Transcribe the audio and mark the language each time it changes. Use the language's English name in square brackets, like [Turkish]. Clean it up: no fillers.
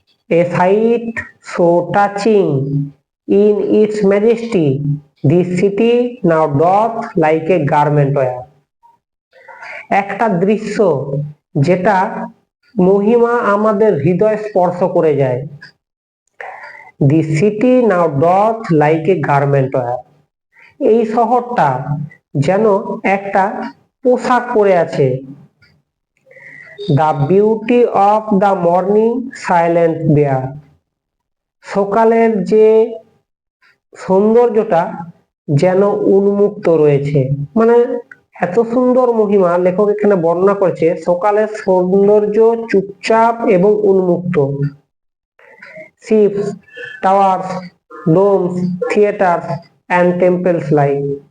[English] A sight so touching in its majesty, this city now doth like a garment wear. [Bangla] একটা দৃশ্য যেটা মহিমা আমাদের হৃদয় স্পর্শ করে যায়। [English] The city now doth like a garment wear. এই শহরটা যেন একটা পোশাক পরে আছে। The beauty of the morning silent there. [Bangla] সকালের যে সৌন্দর্যটা যেন উন্মুক্ত রয়েছে, মানে এত সুন্দর মহিমা লেখক এখানে বর্ণনা করেছে। সকালের সৌন্দর্য চুপচাপ এবং উন্মুক্ত। [English] Ships, towers, domes, theatre and temples like.